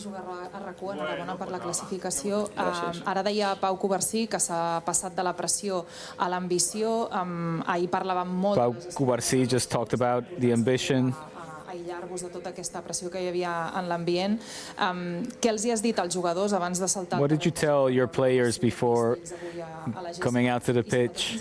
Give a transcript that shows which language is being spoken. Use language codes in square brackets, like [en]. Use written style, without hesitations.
[ca] Enhorabona per la classificació. Ara deia Pau Covarsí que s'ha passat de la pressió a l'ambició. Ahir parlàvem molt [en] Pau Covarsí just talked about the ambition. [ca] aïllar-vos de tota aquesta pressió que hi havia en l'ambient. Què els hi has dit als jugadors abans de saltar? [en] What did you tell your players before coming out to the pitch?